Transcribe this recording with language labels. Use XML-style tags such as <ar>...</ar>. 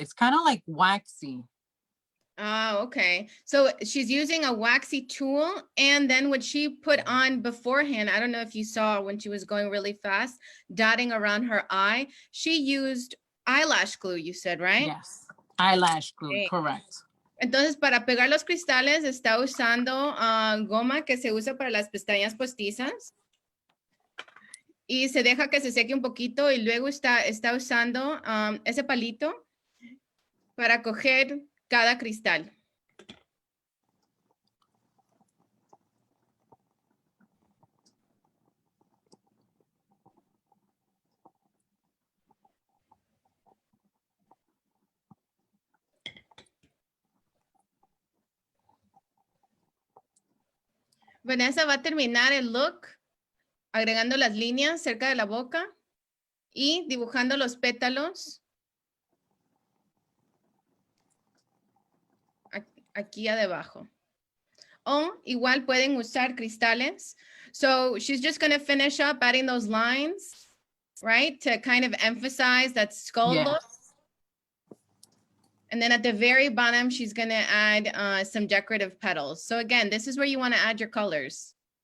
<en>It's kind of like waxy. Oh, okay. So she's using a waxy tool, and then what she put on beforehand, I don't know if you saw when she was going really fast, dotting around her eye, she used eyelash glue, you said, right? Yes, eyelash glue, Okay. correct.</en> <es>Entonces, para pegar los cristales, está usando goma que se usa para las pestañas postizas. Y se deja que se seque un poquito y luego está usando ese palito para coger cada cristal. Vanessa va a terminar el look agregando las líneas cerca de la boca y dibujando los pétalos aquí abajo. O igual pueden usar cristales.</es> <en>So she's just going to finish up adding those lines, right? To kind of emphasize that skull look. And then at the very bottom, she's going to add some decorative petals. So again, this is where you want to add your colors.</en>